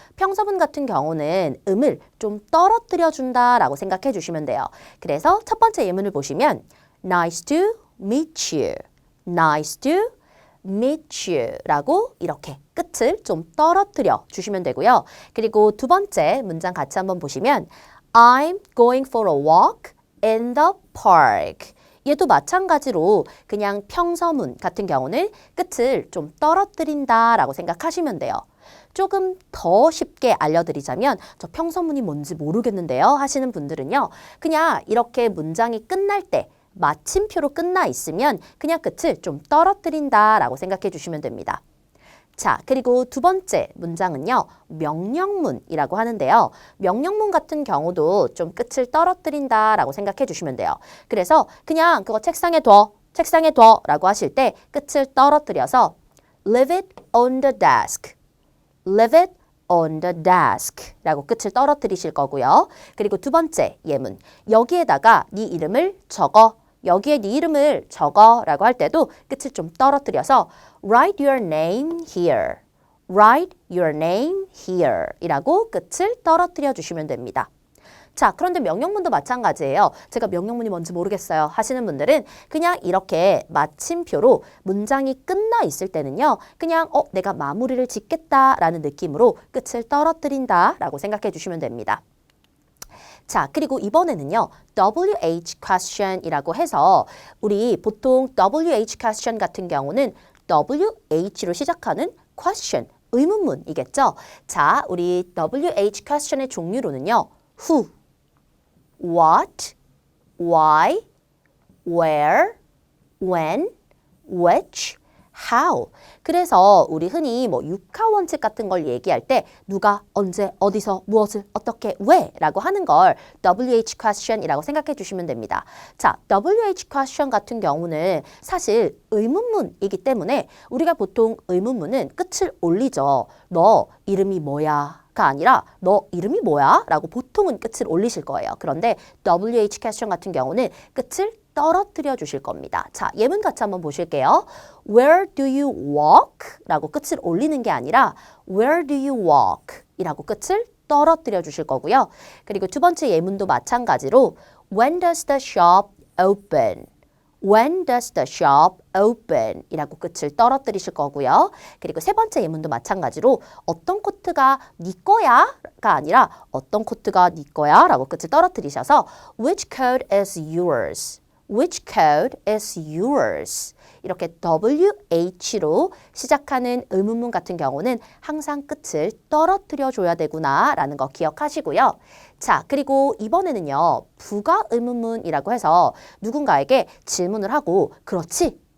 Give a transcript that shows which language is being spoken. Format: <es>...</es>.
<ko>평서문 같은 경우는 음을 좀 떨어뜨려 준다라고 생각해 주시면 돼요. 그래서 첫 번째 예문을 보시면</ko> <en>Nice to meet you. Nice to meet you</en> <ko>라고 이렇게 끝을 좀 떨어뜨려 주시면 되고요. 그리고 두 번째 문장 같이 한번 보시면</ko> <en>I'm going for a walk in the park.</en> <ko>얘도 마찬가지로 그냥 평서문 같은 경우는 끝을 좀 떨어뜨린다 라고 생각하시면 돼요. 조금 더 쉽게 알려드리자면 저 평서문이 뭔지 모르겠는데요 하시는 분들은요. 그냥 이렇게 문장이 끝날 때 마침표로 끝나 있으면 그냥 끝을 좀 떨어뜨린다라고 생각해 주시면 됩니다. 자, 그리고 두 번째 문장은요. 명령문이라고 하는데요. 명령문 같은 경우도 좀 끝을 떨어뜨린다라고 생각해 주시면 돼요. 그래서 그냥 그거 책상에 둬 라고 하실 때 끝을 떨어뜨려서</ko> <en>leave it on the desk. leave it on the desk</en> <ko>라고 끝을 떨어뜨리실 거고요. 그리고 두 번째 예문, 여기에다가 네 이름을 적어. 여기에 네 이름을 적어 라고 할 때도 끝을 좀 떨어뜨려서</ko> <en>write your name here. write your name here</en> <ko>이라고 끝을 떨어뜨려 주시면 됩니다. 자, 그런데 명령문도 마찬가지예요. 제가 명령문이 뭔지 모르겠어요 하시는 분들은 그냥 이렇게 마침표로 문장이 끝나 있을 때는요. 그냥 내가 마무리를 짓겠다라는 느낌으로 끝을 떨어뜨린다 라고 생각해 주시면 됩니다. 자, 그리고 이번에는요. WH question이라고 해서 우리 보통 WH question 같은 경우는 WH로 시작하는 question, 의문문이겠죠. 자, 우리 WH question의 종류로는요.</ko> <en>Who, What, Why, Where, When, Which, How.</en> <ko>그래서 우리 흔히 뭐 육하원칙 같은 걸 얘기할 때 누가, 언제, 어디서, 무엇을, 어떻게, 왜 라고 하는 걸 WH question이라고 생각해 주시면 됩니다. 자, WH question 같은 경우는 사실 의문문이기 때문에 우리가 보통 의문문은 끝을 올리죠. 너 이름이 뭐야? 가 아니라 너 이름이 뭐야? 라고 보통은 끝을 올리실 거예요. 그런데 WH question 같은 경우는 끝을 떨어뜨려 주실 겁니다. 자, 예문 같이 한번 보실게요.</ko> <en>Where do you walk?</en> <ko>라고 끝을 올리는 게 아니라</ko> <en>Where do you walk?</en> <ko>이라고 끝을 떨어뜨려 주실 거고요. 그리고 두 번째 예문도 마찬가지로</ko> <en>When does the shop open? When does the shop open?</en> <ko>이라고 끝을 떨어뜨리실 거고요. 그리고 세 번째 예문도 마찬가지로 어떤 코트가 네 거야? 가 아니라 어떤 코트가 네 거야? 라고 끝을 떨어뜨리셔서</ko> <en>Which coat is yours? Which coat is yours?</en> <ko>이렇게 WH로 시작하는 의문문 같은 경우는 항상 끝을 떨어뜨려 줘야 되구나 라는 거 기억하시고요. 자, 그리고 이번에는요. 부가 의문문이라고 해서 누군가에게 질문을 하고 그렇지?</ko>